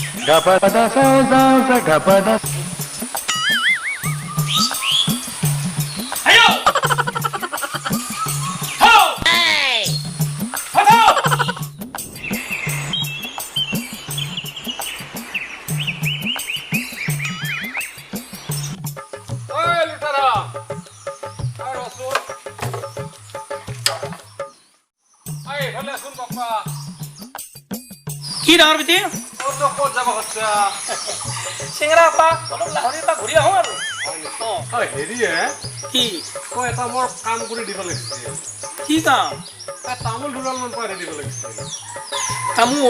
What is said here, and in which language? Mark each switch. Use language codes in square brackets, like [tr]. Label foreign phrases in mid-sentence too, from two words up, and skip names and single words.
[as] Gapada sa sa sa gapada. Ayo! Ho! Hey! Ho! Oi, Lutara! Ai, Rasul! Ai, bhale sun papa! কি ডাঙৰ বিটি ও তো ক'ত যাব খচ্চা? চিঙৰা পা অলপ লাহৰি পা ঘূৰি আহোঁ আৰু ঐ হেৰি কি মই এটা মোৰ কাম কৰি দিব লাগিছিল। কি কাম তামোল দুডালমান পাৰি দিব লাগিছিল। তামোল